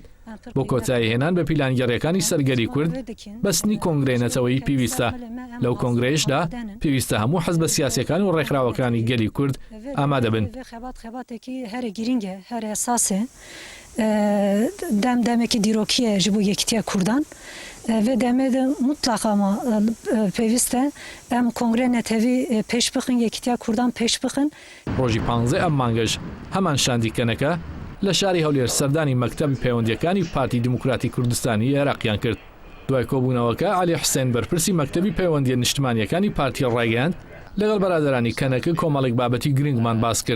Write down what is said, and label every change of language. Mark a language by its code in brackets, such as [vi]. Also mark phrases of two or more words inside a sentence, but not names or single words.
[ckb] بۆ کۆتایی هێنان بە پیلانگەڕیەکانی سەرگەلی کورد بەستنی کۆنگرەی نەتەوەیی پێویستە. لەو کۆنگرەیشدا پێویستە هەموو حەزبە سیاسیەکان و ڕێکخراوەکانی گەلی کورد ئامادە بن. [ku] دەمێکی دیرۆکیە ji bo yekîtiya Kurdan ve demê de mutlaq ama pêwîst e em kongre netewî pêş bixin yekîtiya Kurdan pêş bixin. [ckb] ڕۆژی 15 ئەم مانگەش هەمان شاندی کەنەکە لە شاری هەولێر سەردانی مەکتەبی پەیوەندیەکانی پارتی دموکراتی کوردستانی عێراقیان کرد. دوای کۆبوونەوەکە عەلی حوسێن بەرپرسی مەکتەبی پەیوەندیە نیشتمانیەکانی پارتی ڕایگەیاند لەگەڵ بەرادەرانی کەنەکە کۆمەڵێک بابەتی گرنگمان باس کرد.